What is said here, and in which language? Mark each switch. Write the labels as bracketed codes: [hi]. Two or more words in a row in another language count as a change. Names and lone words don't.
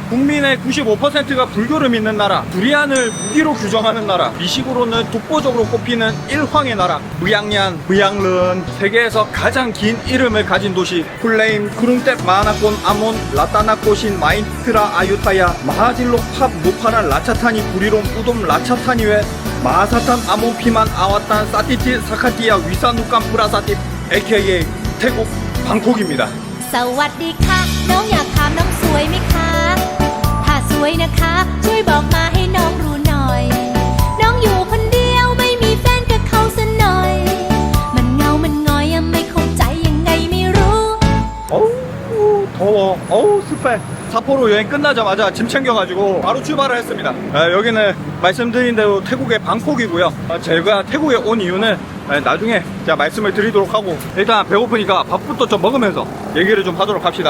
[ko] 국민의 95%가 불교를 믿는 나라, 두리안을 무기로 규정하는 나라, 미식으로는 독보적으로 꼽히는 1황의 나라 무양얀, 무양른, 세계에서 가장 긴 이름을 가진 도시 쿨레임, 쿠릉뎃, 마하나콘, 아몬, 라타나코신, 마인트라, 아유타야, 마하질록, 팝, 노파란, 라차타니, 부리롬, 우돔, 라차타니웨, 마하사탄, 아몬, 피만, 아와탄, 사티티, 사카티아, 위사누감, 프라사티, AKA 태국 방콕입니다. [th] สวัสดีค่ะน้องอยากถามน้องสวยไหมคะถ้าสวยนะคะช่วยบอกมาให้น้องรู้หน่อยน้องอยู่คนเดียวไม่มีแฟนกับเขาซะหน่อยมันเหงามันงอยยังไม่เข้าใจยังไงไม่รู้ [ko] 어우 더워. 어우 습해. 사포로 여행 끝나자마자 짐 챙겨가지고 바로 출발을 했습니다. 여기는 말씀드린 대로 태국의 방콕이고요. 제가 태국에 온 이유는 나중에 제가 말씀을 드리도록 하고, 일단 배고프니까 밥부터 좀 먹으면서 얘기를 좀 하도록 합시다.